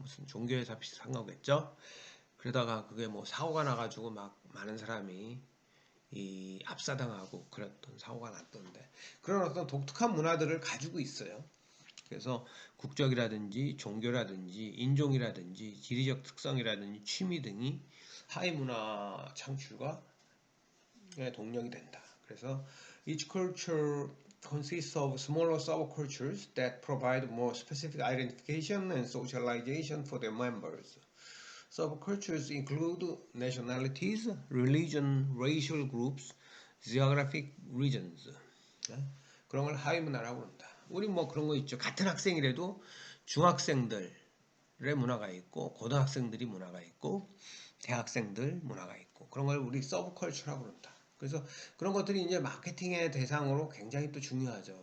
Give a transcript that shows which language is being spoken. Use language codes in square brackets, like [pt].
[ko] 무슨 종교회사 비슷한 거겠죠. 그러다가 그게 뭐 사고가 나가지고 막 많은 사람이 이 압사당하고 그랬던 사고가 났던데 그런 어떤 독특한 문화들을 가지고 있어요. 그래서 국적이라든지 종교라든지 인종이라든지 지리적 특성이라든지 취미 등이 하위 문화 창출과 동력이 된다. 그래서 [en] each culture consists of smaller subcultures that provide more specific identification and socialization for their members. Subcultures include nationalities, religion, racial groups, geographic regions. [ko] 그런 걸 하위 문화라고 한다. 우리 뭐 그런 거 있죠. 같은 학생이라도 중학생들의 문화가 있고 고등학생들이 문화가 있고 대학생들 문화가 있고 그런 걸 우리 서브컬처라고 그런다. 그래서 그런 것들이 이제 마케팅의 대상으로 굉장히 또 중요하죠.